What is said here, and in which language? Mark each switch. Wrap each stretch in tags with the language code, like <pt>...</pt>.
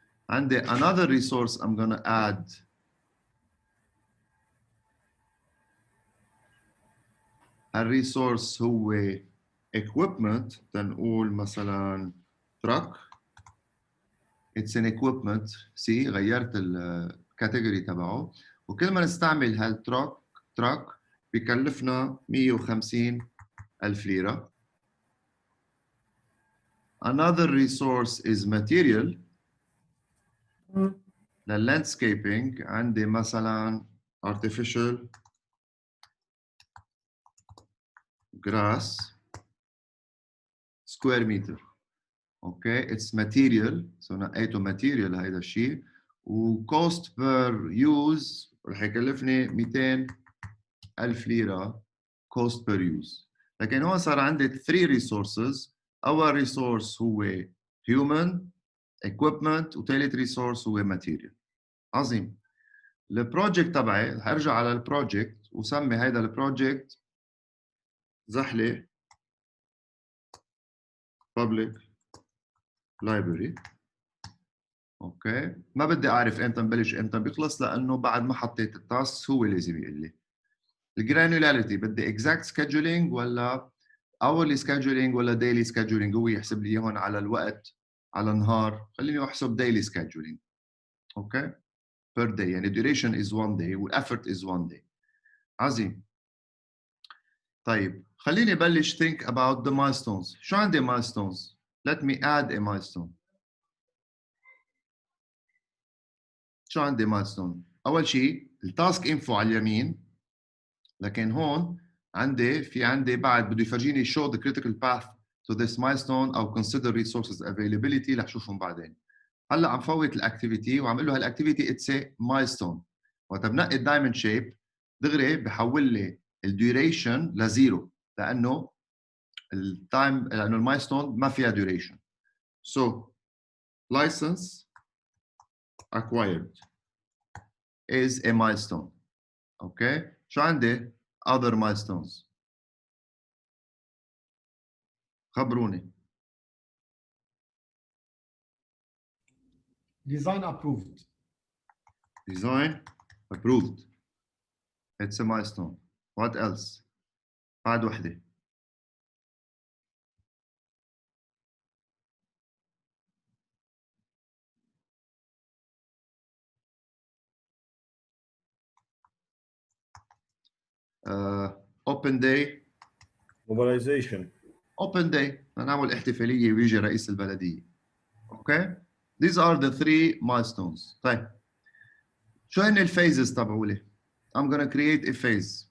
<en>عندي another resource I'm gonna add</en> <ar>الريسورس هو</ar> <en>equipment.</en> <ar>تنقول مثلا truck.</ar> <en>It's an equipment.</en> <ar>See غيرت الكاتيجوري تبعه وكل ما نستعمل هالتراك بكلفنا 150,000 ليرة.</ar> <en>Another resource is material. للlandscaping</en> <ar>عندي مثلا</ar> <en>artificial grass square meter. Okay, it's material. So</en> <ar>نقيته</ar> <en>material</en> <ar>هيدا الشيء و</ar> <en>cost per use</en> <ar>رح يكلفني</ar> <en>200,000 ليرة cost per use.</en> <ar>لكن هون صار عندي 3 resources. أول resource هو human equipment وثالث resource هو material. عظيم. البروجكت تبعي رح ارجع على البروجكت وسمي هيدا البروجكت زحلة public library. اوكي ما بدي اعرف امتى نبلش امتى بيخلص لانه بعد ما حطيت التاسك هو لازم يقول لي. الجرانولاريتي بدي exact scheduling ولا hourly scheduling ولا daily scheduling. هو يحسب لي هون على الوقت على النهار. خليني احسب</ar> <en>daily scheduling.</en> <ar>اوكي</ar> <en>per day</en> <ar>يعني</ar> <en>duration is 1 day والeffort is 1 day.</en> <ar>عظيم. طيب خليني بلش</ar> <en>think about the milestones.</en> <ar>شو عندي</ar> <en>milestones؟ Let me add a milestone.</en> <ar>شو عندي milestone؟ أول شيء التاسك info على اليمين، لكن هون عندي بعد بده يفرجيني</ar> <en>show the critical path to this milestone</en> <ar>او</ar> <en>consider resources availability</en> <ar>رح شوفهم بعدين. هلا عم فوت الاكتيفيتي وعم اقول له هالاكتيفيتي</ar> <en>It's milestone.</en> <ar>وقت بنقي الدايموند شيب دغري بحول لي الديوريشن لزيرو لانه التايم لانه المايلستون ما فيها duration.</ar> <en>So license acquired is a milestone. Okay.</en> <ar>شو عندي</ar> <en>other milestones؟</en> <ar>خبروني.</ar> <en>Design approved. Design approved. It's a milestone. What else?</en> <ar>بعد وحدة.</ar> <en>Open day. mobilization. Open day.</en> <ar>نعمل احتفالية ويجي رئيس البلدية.</ar> <en>Okay. These are the three milestones.</en> <ar>طيب. شو هن الphases تبعولي؟</ar> <en>I'm gonna create a phase.</en>